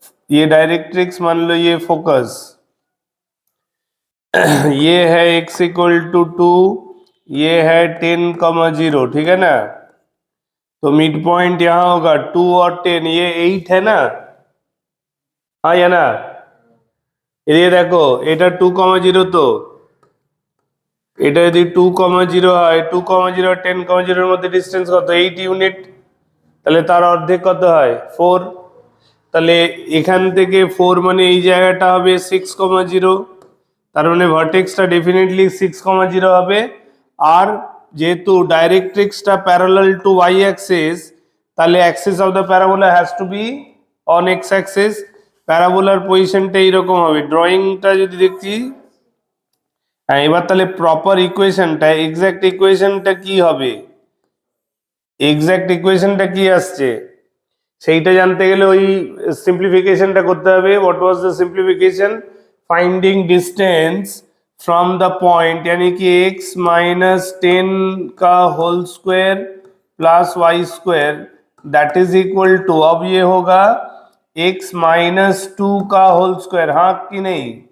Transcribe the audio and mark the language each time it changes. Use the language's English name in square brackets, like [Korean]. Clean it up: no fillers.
[Hindi] ये डायरेक्ट्रिक्स मान लो ये फोकस ये है x इक्वल टू 2, ये है 10,0, ठीक है ना। तो मिड पॉइंट यहाँ होगा 2 और 10, ये 8 है ना, हाँ या ना। ये देखो [Bangla] এটা 2,0 তো এটা যদি 2,0 হয় 2,0 আর 10,0 এর মধ্যে ডিসটেন্স কত? 8 ইউনিট। তাহলে তার অর্ধেক কত হয়? 4। তাহলে এখান থেকে 4 মানে এই জায়গাটা হবে 6,0, তার মানে ভার্টেক্সটা ডেফিনেটলি 6,0 হবে। আর যেহেতু [English] ডাইরেক্ট্রিক্সটা parallel to y axis, তাহলে axis of the parabola has to be on x axis. [Bangla] প্যারাবোলার পজিশনটা এইরকম হবে। ড্রয়িংটা যদি দেখছি, হ্যাঁ এবার তাহলে প্রপার ইকুয়েশনটা, এক্সাক্ট ইকুয়েশনটা কি হবে, এক্সাক্ট ইকুয়েশনটা কি আসছে সেইটা জানতে গেলে ওই সিম্পলিফিকেশনটা করতে হবে। [English] What was the simplification? Finding distance from the point, [Hindi] यानी कि x माइनस 10 का whole square plus Y square that is equal to, अब ये होगा x माइनस 2 का होल स्क्वायर, हाँ कि नहीं?